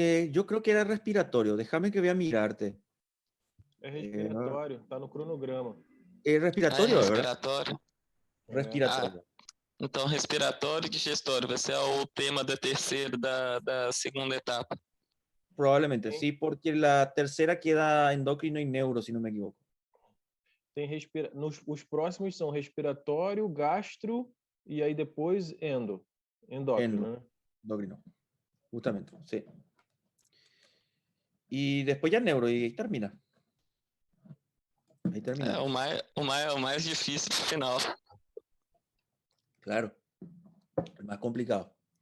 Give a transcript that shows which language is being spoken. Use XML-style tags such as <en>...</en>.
<es>Yo creo que era respiratorio. Déjame que voy a mirarte.</es> <pt>É respiratório, tá no cronograma.</pt> <es>Es respiratorio, ¿verdad?</es> <pt>Respiratório.</pt> <es>Respiratorio.</es> <pt>Então, respiratório e digestório vai ser o tema da terceira, da segunda etapa.</pt> <es>Probablemente, sí, porque la tercera queda endocrino y neuro, si no me equivoco.</es> <pt>Os próximos são respiratório, gastro e aí depois endócrino, né?</pt> <es>Endocrino, justamente, sí. Y después ya neuro y ahí termina. Ahí termina.</es> <pt>O mais difícil pro final.</pt> <es>Claro, el más complicado.</es>